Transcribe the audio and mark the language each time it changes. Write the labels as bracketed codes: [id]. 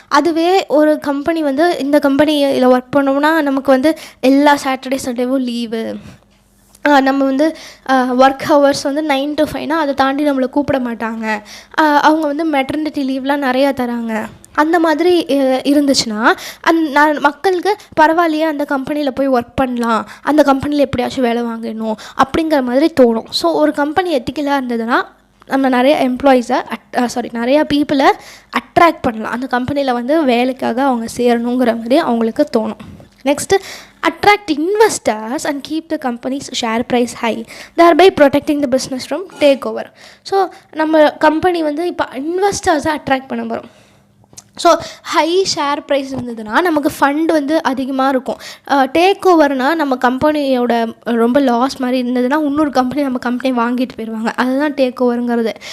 [ta] அதுவே ஒரு கம்பெனி வந்து இந்த கம்பெனியில் ஒர்க் பண்ணோம்னா நமக்கு வந்து எல்லா சாட்டர்டே சண்டேவும் லீவு, நம்ம வந்து ஒர்க் ஹவர்ஸ் வந்து 9 to 5னா அதை தாண்டி நம்மளை கூப்பிட மாட்டாங்க, அவங்க வந்து மெட்டர்னிட்டி லீவ்லாம் நிறையா தராங்க, அந்த மாதிரி இருந்துச்சுன்னா மக்களுக்கு பரவாயில்லையே அந்த கம்பெனியில் போய் ஒர்க் பண்ணலாம், அந்த கம்பெனியில் எப்படியாச்சும் வேலை வாங்கணும் அப்படிங்கிற மாதிரி தோணும். ஸோ ஒரு கம்பெனி எத்திக்கலாக இருந்ததுன்னா நம்ம நிறைய எம்ப்ளாயீஸை நிறையா பீப்புளை அட்ராக்ட் பண்ணலாம், அந்த கம்பெனியில் வந்து வேலைக்காக அவங்க சேரணுங்கிற மாதிரி அவங்களுக்கு தோணும். [en] Next, attract investors and keep the company's share price high, thereby protecting the business from takeover. [ta] So நம்ம கம்பெனி வந்து இப்போ இன்வெஸ்டர்ஸை அட்ராக்ட் பண்ண போகிறோம். ஸோ ஹை ஷேர் ப்ரைஸ் இருந்ததுன்னா நமக்கு ஃபண்ட் வந்து அதிகமாக இருக்கும். டேக் ஓவர்னால் நம்ம கம்பெனியோட ரொம்ப லாஸ் மாதிரி இருந்ததுன்னா இன்னொரு கம்பெனி நம்ம கம்பெனி வாங்கிட்டு போயிடுவாங்க, அதுதான் டேக் ஓவருங்கிறது.